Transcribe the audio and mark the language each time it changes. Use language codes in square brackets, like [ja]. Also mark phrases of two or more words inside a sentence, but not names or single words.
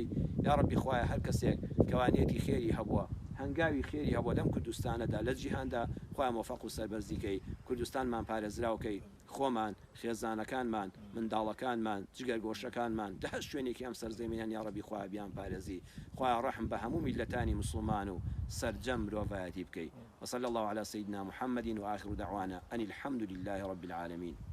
[ckb] یا ڕەبی خوایە هەر کەسێک کەوانێتی خێری هەبووە هەنگاوی خێری هەبووە لەم کوردستانەدا لە جیهاندا خوای مۆفەق و سەربەرزیکەی کوردستانمان پارێزراوکەی، خۆمان خێزانەکانمان منداڵەکانمان جگەرگۆشەکانمان دەهەست شوێنێکی ئەم سەرزەمینیان یا ڕەبی خوای بیان پارێزی. خوای ڕەحم بە هەموو میلەتانی مسلمان و سەرجەم مرۆڤایەتی بکەی. [ar] وصلى الله على سيدنا محمد وآخر دعوانا أن الحمد لله رب العالمين.